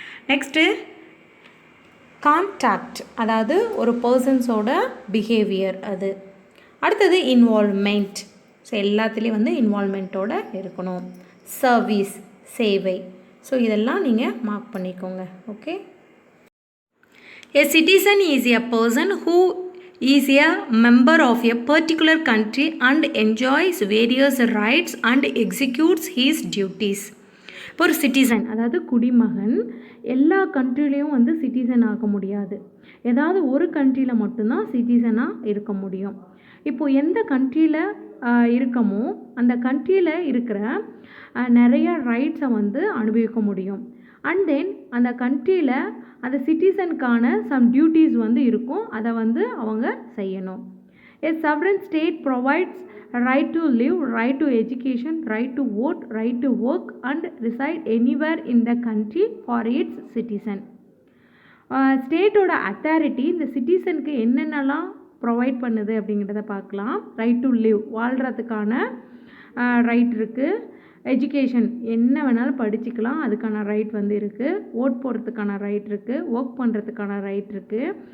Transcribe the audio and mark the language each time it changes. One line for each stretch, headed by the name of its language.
Tamil: Next contact, அதாவது ஒரு பர்சன்ஸோட behaviour அது. அடுத்தது இன்வால்வ்மெண்ட், ஸோ எல்லாத்துலேயும் வந்து இன்வால்வ்மெண்ட்டோடு இருக்கணும். சர்வீஸ், சேவை. ஸோ இதெல்லாம் நீங்கள் மார்க் பண்ணிக்கோங்க. Okay.
English: A citizen is a person who is a member of a particular country and enjoys various rights and executes his duties.
Tamil: இப்போ ஒரு சிட்டிசன், அதாவது குடிமகன், எல்லா கண்ட்ரிலையும் வந்து சிட்டிசன் ஆக முடியாது. ஏதாவது ஒரு கண்ட்ரியில் மட்டும்தான் சிட்டிசனாக இருக்க முடியும். இப்போது எந்த கண்ட்ரியில் இருக்கமோ அந்த கண்ட்ரியில் இருக்கிற நிறைய ரைட்ஸை வந்து அனுபவிக்க முடியும். அண்ட் தென் அந்த கண்ட்ரியில் அந்த சிட்டிசனுக்கான சம் டியூட்டிஸ் வந்து இருக்கும், அதை வந்து அவங்க செய்யணும்.
English: A sovereign state provides right to live, right to education, right to vote, right to work and reside anywhere in the country for its citizen.
Tamil: ஸ்டேட்டோட authority இந்த சிட்டிசனுக்கு என்னென்னலாம் ப்ரொவைட் பண்ணுது அப்படிங்கிறத பார்க்கலாம்.
English: right to live,
Tamil: வாழ்கிறதுக்கான ரைட் இருக்குது. Education, என்ன வேணாலும் படிச்சுக்கலாம், அதுக்கான ரைட் வந்து இருக்குது. ஓட் போடுறதுக்கான ரைட் இருக்குது. ஒர்க் பண்ணுறதுக்கான ரைட் இருக்குது.